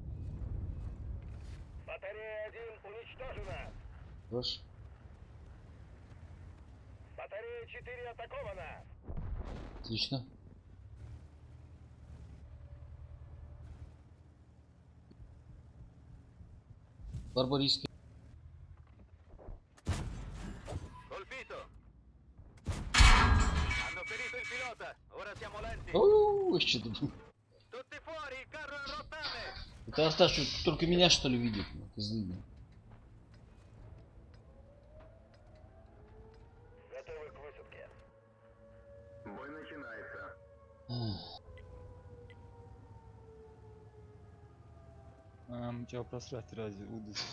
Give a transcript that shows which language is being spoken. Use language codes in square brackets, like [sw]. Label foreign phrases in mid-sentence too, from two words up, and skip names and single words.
[ru] Батарея 1 уничтожена. Хорош. Батарея 4 атакована. Отлично. Барбарийский. [it] Hanno ferito il pilota. Ora siamo lenti. [ru] Оу, еще тут. [it] Tutti fuori, il carro è a rottame. [ru] Это Арташ только меня что ли видит? Козлы. Готовы к высадке. Бой начинается. Чего просрать разве удачи?